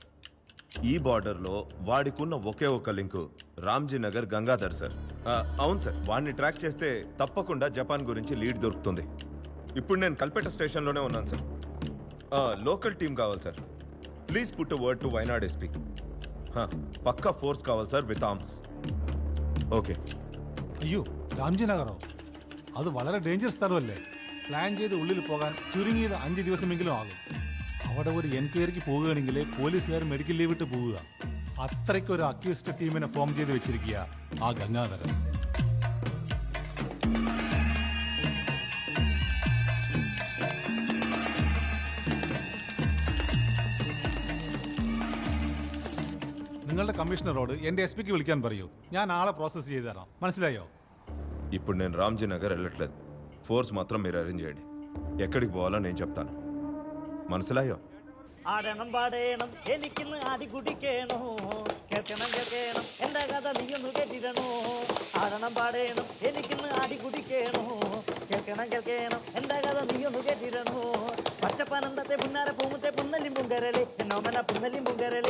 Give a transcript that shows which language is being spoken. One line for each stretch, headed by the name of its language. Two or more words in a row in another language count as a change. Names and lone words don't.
Telugu: ఈ బార్డర్లో వాడికున్న ఒకే ఒక లింకు రామ్జీ నగర్ గంగాధర్ సార్. అవును సార్, వాడిని ట్రాక్ చేస్తే తప్పకుండా జపాన్ గురించి లీడ్ దొరుకుతుంది. ఇప్పుడు నేను కల్పేట స్టేషన్లోనే ఉన్నాను సార్.
English: local team
Telugu: కావాలి సార్.
English: please put word to Wayanad SP.
Telugu: పక్కా ఫోర్స్ కావాలి సార్,
English: with arms. okay.
Malayalam: അയ്യോ, രാംജി നഗറോ? അത് വളരെ ഡേഞ്ചർ സ്ഥലമല്ലേ. പ്ലാൻ ചെയ്ത് ഉള്ളിൽ പോകാൻ ചുരുങ്ങിയത് 5 ദിവസമെങ്കിലും ആകും. അവിടെ ഒരു എൻക്വയറിക്ക് പോവുകയാണെങ്കിൽ പോലീസുകാർ
English: medical leave
Malayalam: ഇട്ട് പോവുക. അത്രയ്ക്ക് ഒരു അക്യൂസ്ഡ് ടീമിനെ ഫോം ചെയ്ത് വെച്ചിരിക്കുക ആ ഗംഗാധരൻ. നിങ്ങളുടെ കമ്മീഷണറോട് എൻ്റെ എസ് പിക്ക് വിളിക്കാൻ പറയൂ. ഞാൻ ആളെ പ്രോസസ് ചെയ്ത് തരാം. മനസ്സിലായോ?
Telugu: ఇప్పుడు నేను రామ్జీ నగర్ వెళ్ళట్లేదు. ఫోర్స్ మాత్రం మీరు అరేంజ్ చేయండి. ఎక్కడికి పోవాలో నేను చెప్తాను.
Malayalam: മനസ്സിലായോ? ആടണം പാടേണം എനിക്കിന്ന് ആടി കുടിക്കേണോ, കേൾക്കണം കേൾക്കണം എന്റെ കഥ നീയൊന്ന് കേട്ടിടണോ. ആടണം പാടേണം എനിക്കിന്ന് ആടി കുടിക്കേണോ, കേൾക്കണം കേൾക്കണം എന്റെ കഥ നീയൊന്ന് കേട്ടിടണോ. പച്ചപ്പനന്തത്തെ പുന്നാര പൂമുത്തെ പുന്നലിം പുങ്കരളെ എന്നോമന പുന്നലിം പുങ്കരളെ.